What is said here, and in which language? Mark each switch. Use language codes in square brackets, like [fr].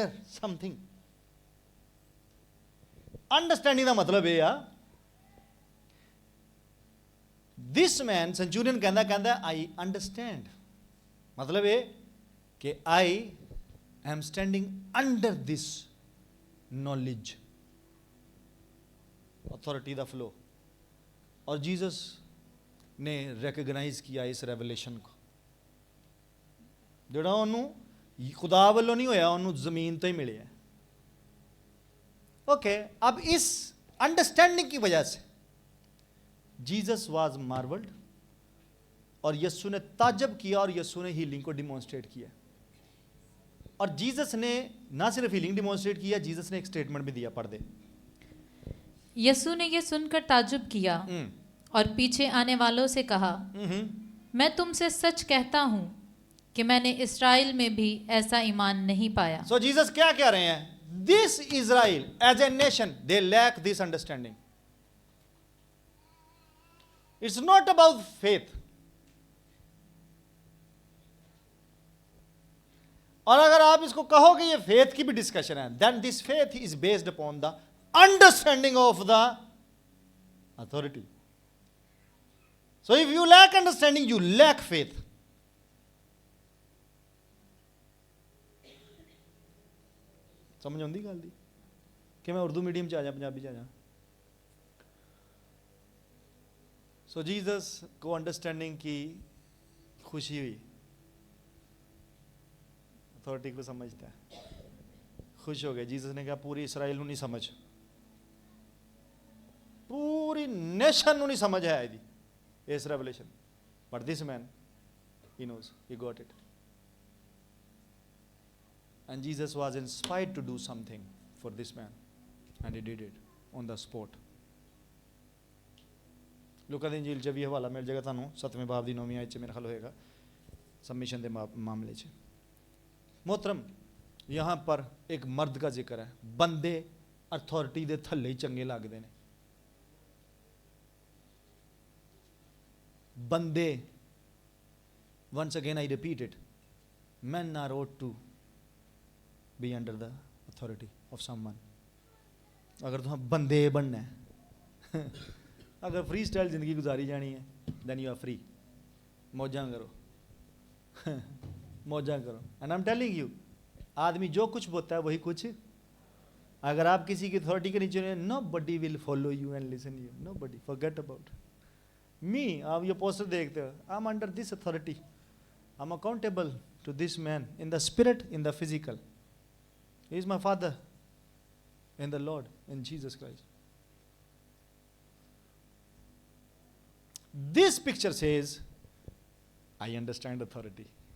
[hi] Something understanding का मतलब यह आ दिस मैन सेंचुरियन कहता आई अंडरस्टैंड मतलब ये कि [en] I am standing under this knowledge authority the flow [hi] और जीसस ने रिकग्नाइज किया इस रेवलेशन को [pa] ਜਿਹੜਾ ਉਹਨੂੰ ਖੁਦਾ ਵੱਲੋਂ ਨਹੀਂ ਹੋਇਆ, ਉਹਨੂੰ ਜ਼ਮੀਨ ਤੋਂ ਹੀ ਮਿਲਿਆ। [hi] ओके, अब इस अंडरस्टैंडिंग की वजह से [en] Jesus was marvelled, [hi] और यीशु ने ताज्जुब किया, और यीशु ने हीलिंग को डिमॉन्स्ट्रेट किया। और जीसस ने ना सिर्फ हीलिंग डिमॉन्स्ट्रेट किया, जीसस ने एक स्टेटमेंट भी दिया, पढ़ दे। यीशु ने यह सुनकर ताज्जुब किया और पीछे आने वालों से कहा, मैं तुमसे सच कहता हूं कि मैंने इस्राएल में भी ऐसा ईमान नहीं पाया। सो जीसस क्या कह रहे हैं? [en] This Israel as a nation, they lack this understanding. It's not about faith. [hi] और अगर आप इसको कहोगे ये faith की भी discussion है, [en] then this faith is based upon the understanding of the authority. So if you lack understanding, you lack faith. [pa] ਸਮਝ ਆਉਂਦੀ ਗੱਲ ਦੀ ਕਿ ਮੈਂ ਉਰਦੂ ਮੀਡੀਅਮ 'ਚ ਆ ਜਾ, ਪੰਜਾਬੀ 'ਚ ਆ ਜਾ। [hi] ਸੋ जीसस को अंडरस्टैंडिंग की खुशी हुई, अथॉरिटी को समझता है, खुश हो गए। जीसस ने कहा पूरी इसराइल [pa] ਨੂੰ ਨਹੀਂ ਸਮਝ, पूरी नेशन ਨੂੰ ਨਹੀਂ ਸਮਝ ਹੈ ਇਹਦੀ ਇਸ revolution, [en] But this man he knows, he got it. And Jesus was inspired to do something for this man, and he did it on the spot. [pa] ਲੂਕਾ ਦੀ ਇੰਜੀਲ 'ਚ ਵੀ ਹਵਾਲਾ ਮਿਲ ਜਾਏਗਾ ਤੁਹਾਨੂੰ, 7ਵੇਂ ਬਾਬ ਦੀ 9ਵੀਂ ਆਇਤ 'ਚ ਮੇਰੇ ਖਿਆਲ ਹੋਏਗਾ, सबमिशन ਦੇ मामले 'ਚ। [hi] मोहतरम, यहाँ पर एक मर्द का जिक्र है। [pa] बंदे अथॉरिटी ਦੇ ਥੱਲੇ ਹੀ ਚੰਗੇ ਲੱਗਦੇ ਨੇ। [en] बंदे, once again I repeat it, men are ought to be under the authority of someone. [hi] अगर तुम बंदे बनना है, अगर फ्री स्टाइल जिंदगी गुजारी जानी है, [en] then you are free. [pa] मौजां करो, मौजां करो। [en] And I'm telling you, [hi] आदमी जो कुछ बोलता है वही कुछ। अगर आप किसी की अथॉरिटी के नीचे हैं, [en] nobody will follow you and listen you. Nobody. Forget about me. [hi] आप ये पोस्टर देखते हो, [en] I'm under this authority. I'm accountable to this man in the spirit, in the physical. He is my father in the Lord, in Jesus Christ. This picture says, I understand authority.